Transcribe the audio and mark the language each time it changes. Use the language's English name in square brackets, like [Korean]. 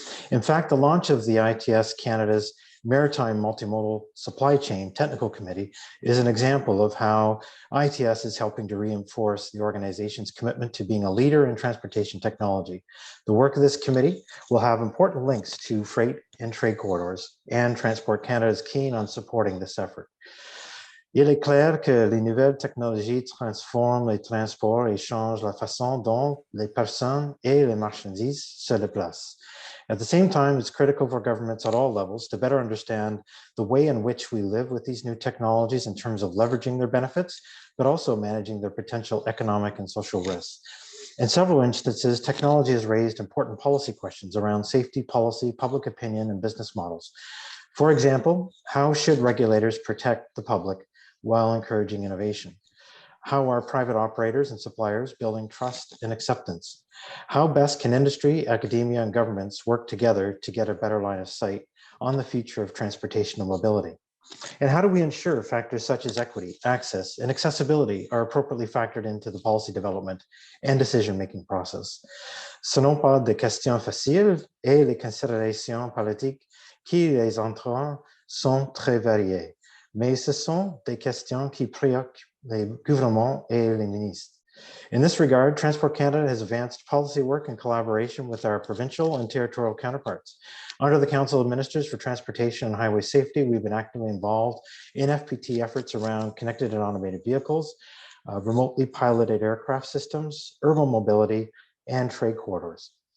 [English] In fact, the launch of the ITS Canada's Maritime Multimodal Supply Chain Technical Committee is an example of how ITS is helping to reinforce the organization's commitment to being a leader in transportation technology. The work of this committee will have important links to freight and trade corridors, and Transport Canada is keen on supporting this effort. [French] Il est clair que les nouvelles technologies transforment les transports et changent la façon dont les personnes et les marchandises se déplacent. [English] At the same time, it's critical for governments at all levels to better understand the way in which we live with these new technologies in terms of leveraging their benefits, but also managing their potential economic and social risks. In several instances, technology has raised important policy questions around safety policy, public opinion, and business models. For example, how should regulators protect the public while encouraging innovation? How are private operators and suppliers building trust and acceptance? How best can industry, academia, and governments work together to get a better line of sight on the future of transportation and mobility? And how do we ensure factors such as equity, access, and accessibility are appropriately factored into the policy development and decision-making process? [French] Ce n'est pas des questions faciles et les considérations politiques qui les entourent sont très variées, mais ce sont des questions qui préoccupent les gouvernements et les ministres. [English] In this regard, Transport Canada has advanced policy work in collaboration with our provincial and territorial counterparts. Under the Council of Ministers for Transportation and Highway Safety, we've been actively involved in FPT efforts around connected and automated vehicles, remotely piloted aircraft systems, urban mobility, and trade corridors.